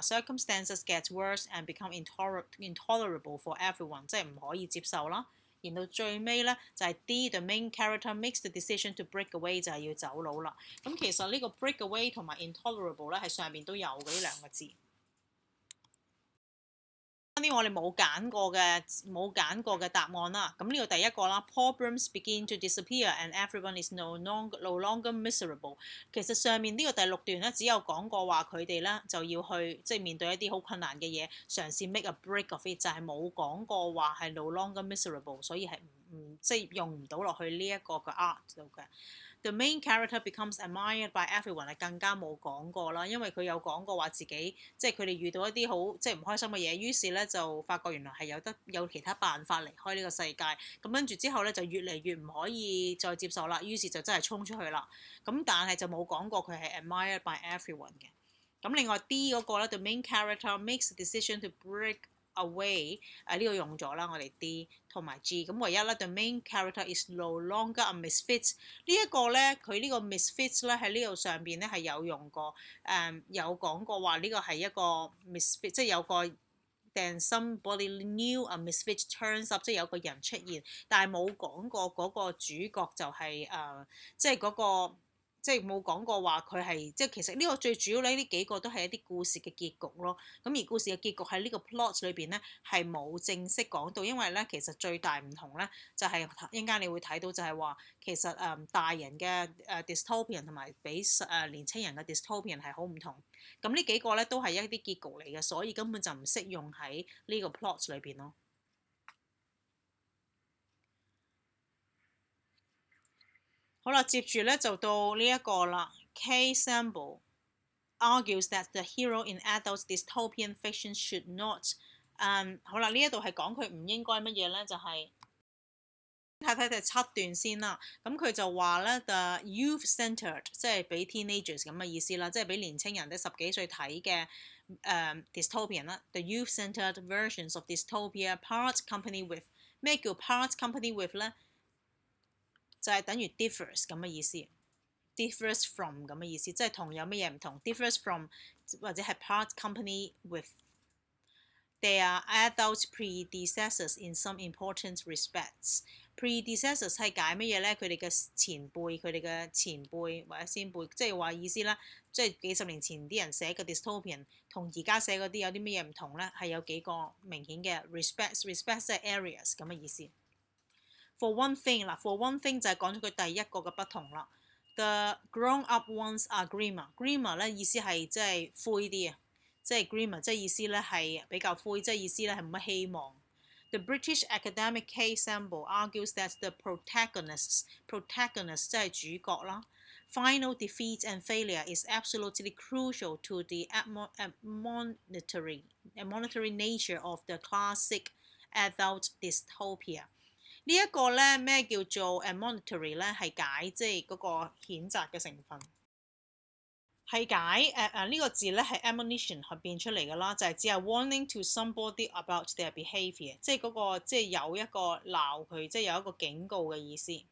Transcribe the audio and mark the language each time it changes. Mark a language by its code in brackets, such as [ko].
[en] Circumstances get worse and become intolerable for everyone。 [yue] 即係唔可以接受啦，然到最尾咧就係 D， [en] the main character makes the decision to break away， [yue] 就係要走佬啦。咁其實呢個 break away 同埋 intolerable 咧係上面都有嘅呢兩個字。呢我哋冇揀過嘅答案啦。咁呢個第一個啦 [en] ，problems begin to disappear and everyone is no longer miserable。 [yue] 其實上面呢個第六段咧，只有講過話佢哋咧就要去即係面對一啲好困難嘅嘢，嘗試 [en] make a break of it， [yue] 就係冇講過話係 [en] no longer miserable， [yue] 所以係即係用唔到落去呢一個嘅 art 度嘅。 [en] The main character becomes admired by everyone [yue] 係更加冇講過啦，因為佢有講過話自己即係佢哋遇到一啲好即係唔開心嘅嘢，於是咧就發覺原來係有其他辦法離開呢個世界。咁跟住之後咧就越嚟越唔可以再接受啦，於是就真係衝出去啦。咁但係就冇講過佢係 [en] admired by everyone [yue] 嘅。咁另外 D 嗰個咧 ， [en] the main character makes a decision to break [yue] away 呢個用咗啦，我哋 D 同埋 G。咁唯一咧 [en] the main character is no longer a misfit [yue] 呢一個咧，佢呢個 misfit 咧喺呢度上邊咧係有用過，有講過話呢個係一個 misfit， 即係有個。 [en] Then somebody new a misfit turns up， [yue] 即係有個人出現，但係冇講過嗰個主角就係即係嗰個，即係冇講過話佢係，即係其實呢個最主要咧，呢幾個都係一啲故事嘅結局咯。咁而故事嘅結局喺呢個 plot 裏邊咧係冇正式講到，因為咧其實最大唔同咧就係一陣間你會睇到就係話其實大人嘅dystopian 同埋比年青人嘅 dystopian 係好唔同。咁呢幾個咧都係一啲結局嚟嘅，所以根本就唔適用喺呢個 plot 裏邊咯。好啦，接住咧就到呢一個啦。 [en] K. Sample argues that the hero in adult dystopian fiction should not， [yue] 好啦，呢一度係講佢唔應該乜嘢咧，就係睇睇第7段先啦。咁佢就話咧 the youth-centered， 即係俾 teenagers 咁嘅意思啦，即係俾年青人10幾歲睇嘅dystopian 啦。 [en] The youth-centered versions of dystopia part company with， [yue] 咩叫 [en] part company with 咧？ [yue] 就係等於 differs 咁嘅意思 ，differs from 咁嘅意思，即係同有乜嘢唔同 ，differs from 或者係 part company with。 [en] They are adult predecessors in some important respects。 [yue] predecessors 係解乜嘢咧？佢哋嘅前輩，佢哋嘅前輩或者先輩，即係話意思啦，即係幾十年前啲人寫嘅 dystopian 同而家寫嗰啲有啲乜嘢唔同咧？係有幾個明顯嘅 respects 即係 areas 咁嘅意思。 [en] For one thing [yue] 嗱 ，for one thing 就係講咗佢第一個嘅不同啦。 [en] The grown-up ones are grimmer [yue] 咧意思係即係灰啲啊，即係 grimmer 即係意思咧係比較灰，即係意思咧係冇乜希望。 [en] The British academic K. Sample argues that the protagonists [yue] 即係主角啦。 [en] Final defeat and failure is absolutely crucial to the admonitory nature of the classic adult dystopia。 [yue] 呢一個咧咩叫做 admonitory 咧？係解即係嗰個譴責嘅成分，係解呢個字咧係 admonition 變出嚟㗎啦，就係只係 [en] warning to somebody about their behaviour， [yue] 即係嗰個即係有一個鬧佢，即係有一個警告嘅意思。